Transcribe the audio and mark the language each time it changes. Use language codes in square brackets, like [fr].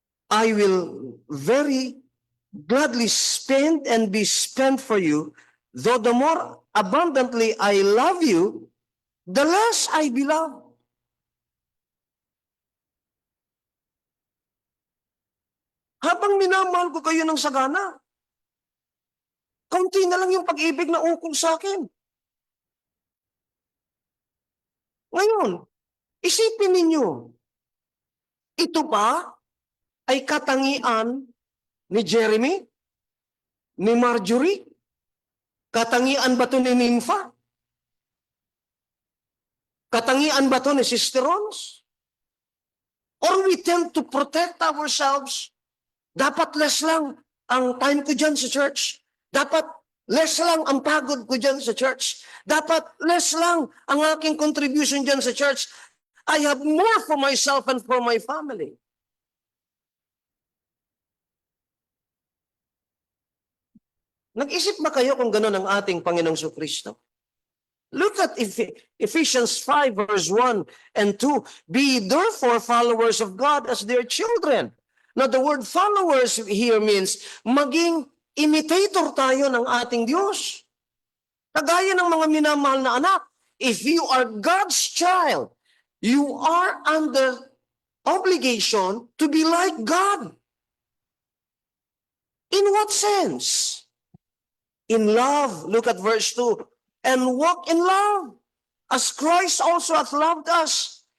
[en] I will very gladly spend and be spent for you, though the more abundantly I love you, the less I be loved. [tl] Habang minamahal ko kayo ng sagana, kaunti na lang yung pag-ibig na ukol sa akin. Ngayon, isipin ninyo, ito ba ay katangian ni Jeremy? Ni Marjorie? Katangian ba ito ni Nympha? Katangian ba ito ni Sister Rons? [en] Or we tend to protect ourselves? [tl] Dapat less lang ang time ko dyan sa church. Dapat less lang ang pagod ko dyan sa church. Dapat less lang ang aking contribution dyan sa church. [en] I have more for myself and for my family. [tl] Nag-isip ba kayo kung gano'n ang ating Panginoong Kristo? [en] Look at Ephesians 5 verse 1 and 2. Be therefore followers of God as their children. Now the word followers here means [tl] maging imitator tayo ng ating Diyos. Kagaya ng mga minamahal na anak. [en] If you are God's child, you are under obligation to be like God. In what sense? In love. Look at verse 2. And walk in love, as Christ also hath loved us.